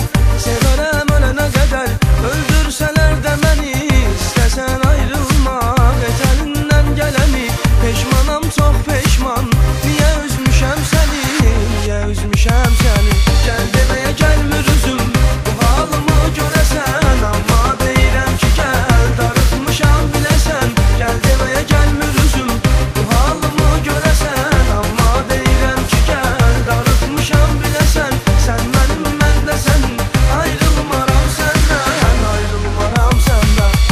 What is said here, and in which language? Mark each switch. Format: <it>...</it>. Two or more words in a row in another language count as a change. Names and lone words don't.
<tr>Severim ölene kadar, öldürseler de beni. İstesen ayrılma ecelinden geleni.</tr> <az>Peşmanam çok peşman, niye üzmüşem seni, niye üzmüşem seni.</az> <tr>Gel demeye gelmiyorsun,</tr> <az>bu halımı görəsən. Amma deyirəm ki gel, darıtmışam biləsən.</az> <tr>Gel demeye gelmiyorsun,</tr> <az>bu halımı görəsən. Amma deyirəm ki gel, darıtmışam biləsən. Sən mənim, mən də sən, ayrılmaram səndən, ayrılmaram səndən.</az>